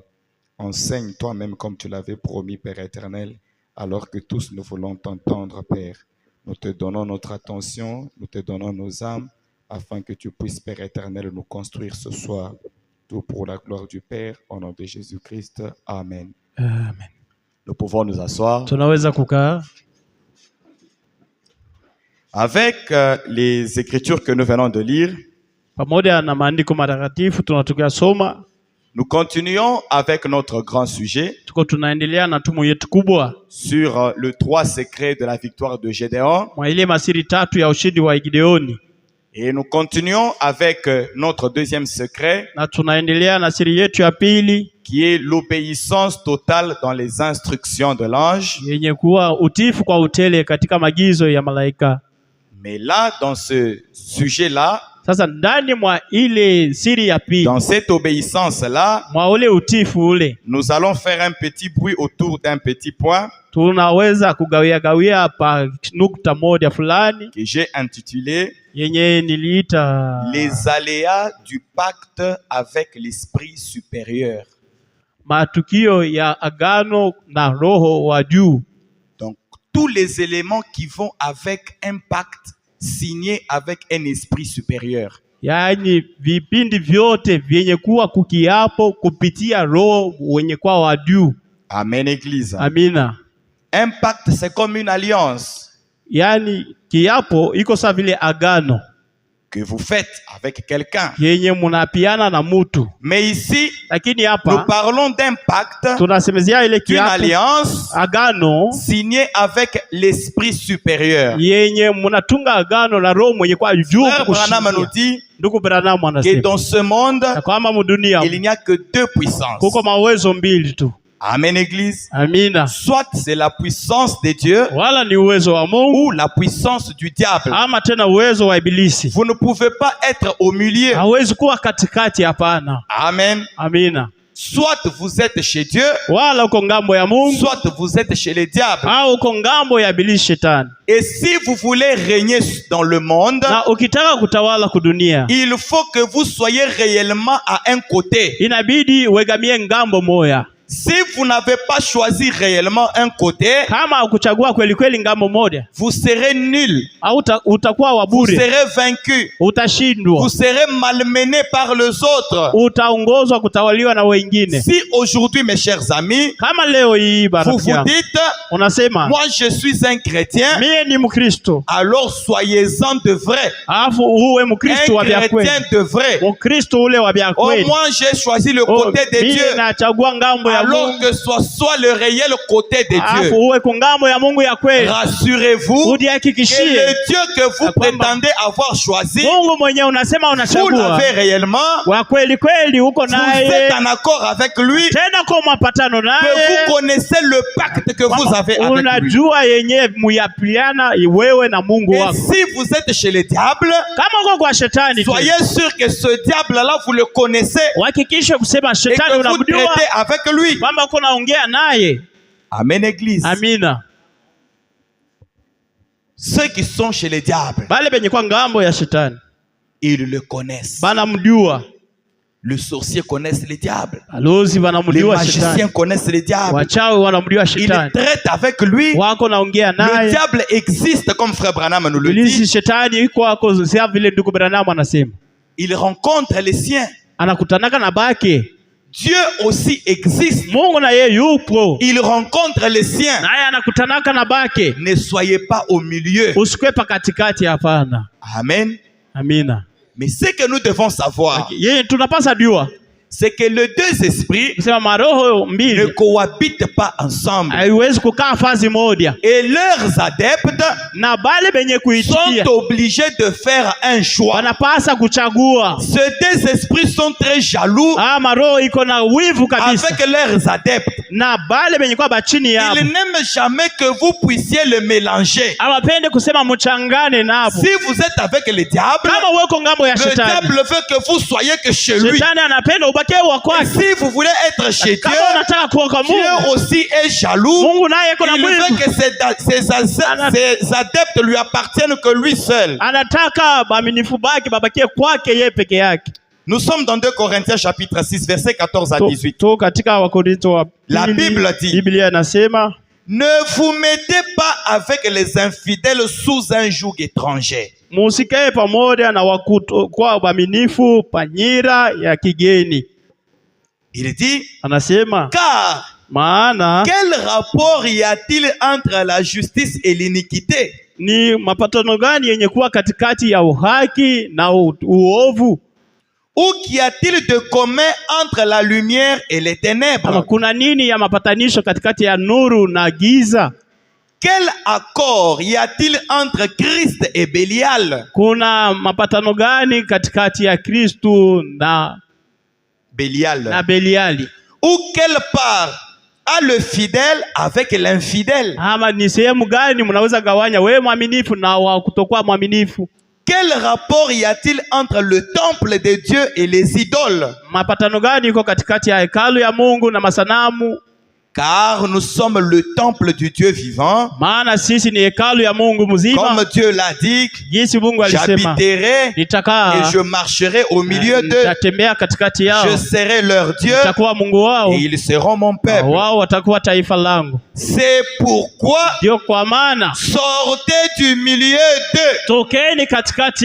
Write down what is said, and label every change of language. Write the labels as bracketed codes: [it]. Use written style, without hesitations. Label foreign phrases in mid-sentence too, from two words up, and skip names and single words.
[fr] Enseigne toi-même comme tu l'avais promis, Père éternel, alors que tous nous voulons t'entendre, Père. Nous te donnons notre attention, nous te donnons nos âmes, afin que tu puisses, Père éternel, nous construire ce soir. Tout pour la gloire du Père, au nom de Jésus-Christ. Amen. Amen. Nous pouvons nous asseoir. [sw] Tunaweza kukaa. [fr] Avec les écritures que nous venons de lire, [sw] Pamoja na maandiko matakatifu tunatoka soma, [fr] nous continuons avec notre grand sujet [sw] tuko tunaendelea na tumu yetu kubwa [fr] sur le 3 secrets de la victoire de Gédéon. [sw] mwa ile masiri tatu ya ushindi wa Gideoni. [fr] Et nous continuons avec notre deuxième secret, [sw] Na tunaendelea na siri yetu ya pili, [fr] qui est l'obéissance totale dans les instructions de l'ange. [sw] yenye kuwa utifu kwa utele katika maagizo ya malaika. [fr] Mais là, dans ce sujet-là, [sw] Sasa ndani mwa ile siri ya pili, [fr] dans cette obéissance-là, [sw] mwa ule utifu ule, [fr] nous allons faire un petit bruit autour d'un petit point [sw] tunaweza kugawia pa nukta moja fulani [fr] que j'ai intitulé [sw] yenye niliita [fr] les aléas du pacte avec l'esprit supérieur. [sw] matukio ya agano na roho wa juu. [fr] Donc, tous les éléments qui vont avec un pacte signé avec un esprit supérieur. [sw] Yaani vipindi vyote vyenye kuwa kukiapo kupitia roho wenye kwa wa juu. [fr] Amen, Église. [sw] Amina. [fr] Un pacte, c'est comme une alliance [sw] Yaani kiapo iko sawa vile agano [fr] que vous faites avec quelqu'un. [sw] yenye munapiana na mutu. [fr] Mais ici, [sw] Lakini [fr] nous [sw] hapa [fr] parlons d'un pacte, [sw] tunasemezea ile [fr] d'une [sw] kiapo [fr] alliance [sw] agano [fr] signée avec l'esprit supérieur. [sw] yenye munatunga agano na roho mwenye kwa juu. [fr] Frère Branham nous dit [sw] Ndugu Branham [fr] que [sw] anasema [fr] dans ce monde, [sw] kwamba mudunia [fr] il n'y a que deux puissances. [sw] kuko mawezo mbili tu. [fr] Amen, Église. [sw] Amina. [fr] Soit c'est la puissance de Dieu [sw] Wala ni uwezo wa Mungu [fr] ou la puissance du diable. [sw] ama tena uwezo wa ibilisi. [fr] Vous ne pouvez pas être au milieu. [sw] Hawezi kuwa katikati, hapana. [fr] Amen. [sw] Amina. [fr] Soit vous êtes chez Dieu, [sw] Wala uko ngambo ya Mungu [fr] soit vous êtes chez les diables. [sw] au uko ngambo ya ibilisi shetani. [fr] Et si vous voulez régner dans le monde, [sw] Na ukitaka kutawala kudunia, [fr] il faut que vous soyez réellement à un côté. [sw] inabidi uegamie ngambo moya. [fr] Si vous n'avez pas choisi réellement un côté, [sw] Kama ukuchagua kweli kweli ngambo moja, [fr] vous serez nul. [sw] utakuwa wa [fr] Vous [sw] bure, [fr] serez vaincu. [sw] utashindwa, [fr] Vous serez malmené par les autres. [sw] utaongozwa kutawaliwa na wengine. [fr] Si aujourd'hui, mes chers amis, [sw] Kama leo hii [fr] vous [sw] barafiki [fr] vous [sw] yangu [fr] dites, [sw] unasema [fr] moi je suis un chrétien, [sw] mie ni Mkristo, [fr] alors soyez-en de vrai. [sw] alafu uwe Mkristo wa [fr] Un [sw] vya kweli, [fr] chrétien de vrai. [sw] Mkristo ule wa vya [fr] Oh, [sw] kweli. [fr] moi j'ai choisi le côté de [sw] Mie [fr] Dieu. [sw] nachagua ngambo ya [fr] Alors [sw] Mungu, [fr] que ce soit le réel côté de [sw] alafu [fr] Dieu. [sw] uwe kungambo ya Mungu ya kweli. [fr] Rassurez-vous que [sw] Ujihakikishie [fr] le Dieu que vous prétendez avoir choisi, [sw] Mungu mwenye unasema [fr] vous [sw] unachagua [fr] l'avez réellement. [sw] wa kweli kweli, uko [fr] Vous êtes [sw] naye [fr] en accord avec lui, [sw] tena kwa mapatano [fr] que [sw] naye, [fr] vous connaissez le pacte que vous avez avec lui. [sw] unajua yenye muyapiana wewe na Mungu [fr] Et [sw] wako. [fr] si vous êtes chez les diables, [sw] Kama uko kwa shetani tu, [fr] soyez sûr que ce diable-là, vous le connaissez [sw] uhakikishe kusema [fr] et [sw] shetani [fr] que vous [sw] unamjua, [fr] traitez avec lui. [sw] kwamba uko naongea naye. [fr] Amen, Église. [sw] Amina. [fr] Ceux qui sont chez les diables, [sw] Bale benye kwa ngambo ya shetani [fr] ils le connaissent. [sw] banamjua. [fr] Le sorcier connaît les diables. [sw] Balozi [fr] Les [sw] banamjua [fr] magiciens [sw] shetani, [fr] connaissent les diables. [sw] wachawi wanamjua [fr] Ils [sw] shetani, [fr] traitent avec lui. [sw] wako naongea [fr] Le [sw] naye. [fr] diable existe, comme Frère Branham nous le [sw] Ibilisi [fr] dit. [sw] shetani iko wako, sia vile ndugu Branham anasema, [fr] Il rencontre les siens. [sw] anakutanaka na bake. [fr] Dieu aussi existe. [sw] Mungu na yeye yupo. [fr] Il rencontre les siens. [sw] Naye anakutanaka na bake. [fr] Ne soyez pas au milieu. [sw] Usikwe pa katikati, hapana. [fr] Amen. [sw] Amina. [fr] Mais ce que nous devons savoir, [sw] Yeye tunapasa jua, [fr] c'est que les deux esprits [sw] kusema maroho [fr] ne [sw] mbili [fr] cohabitent pas ensemble. [sw] haiwezi kukaa fazi moja, [fr] Et leurs adeptes [sw] na bale benye [fr] sont [sw] kuitikia [fr] obligés de faire un choix. [sw] wanapasa kuchagua. [fr] Ces deux esprits sont très jaloux [sw] Maroho iko na wivu kabisa [fr] avec leurs adeptes. [sw] na bale benye kwa bachini yao. [fr] Ils n'aiment jamais que vous puissiez le mélanger. [sw] Hawapende kusema mchangane nabo. [fr] Si vous êtes avec le diable, [sw] Kama weko ngambo ya [fr] le [sw] shetani, [fr] diable veut que vous soyez que chez lui. [sw] shetani anapenda ubaki wa [fr] Et [sw] kwake. [fr] si vous voulez être chez Dieu, [sw] Kama unataka kuwa kwa [fr] Dieu [sw] Mungu, [fr] aussi est jaloux. [sw] Mungu naye iko na [fr] Il veut [sw] wivu. [fr] que ses adeptes lui appartiennent que lui seul. [sw] Anataka baaminifu baki babakie kwake yeye peke yake. [fr] Nous sommes dans 2 Corinthiens chapitre 6 versets 14 à 18. [sw] To katika Wakorintho wa [fr] La Bible dit, [sw] Biblia inasema, [fr] ne vous mettez pas avec les infidèles sous un joug étranger. [sw] musikae pamoja na kwa waaminifu panyira ya kigeni. [fr] Il dit, [sw] Anasema, [fr] car [sw] maana [fr] quel rapport y a-t-il entre la justice et l'iniquité? [sw] ni mapatano gani yenye kuwa katikati ya uhaki na uovu? [fr] Ou qu'y a-t-il de commun entre la lumière et les ténèbres? [sw] Ama kuna nini ya mapatanisho katikati ya nuru na giza? [fr] Quel accord y a-t-il entre Christ et Bélial? [sw] Kuna mapatano gani katikati ya Kristu na Beliali? [fr] Ou quelle part a le fidèle avec l'infidèle? [sw] Ama ni sehemu gani mnaweza gawanya wewe mwaminifu na wa kutokuwa mwaminifu? [fr] Quel rapport y a-t-il entre le temple de Dieu et les idoles? [sw] Mapatano gani iko katikati ya hekalu ya Mungu na masanamu? [fr] Car nous sommes le temple du Dieu vivant. [sw] Maana sisi ni hekalu ya Mungu mzima. [fr] Comme Dieu l'a dit, j'habiterai et je marcherai au milieu d'eux. Je serai leur Dieu et ils seront mon peuple. C'est pourquoi sortez du milieu d'eux.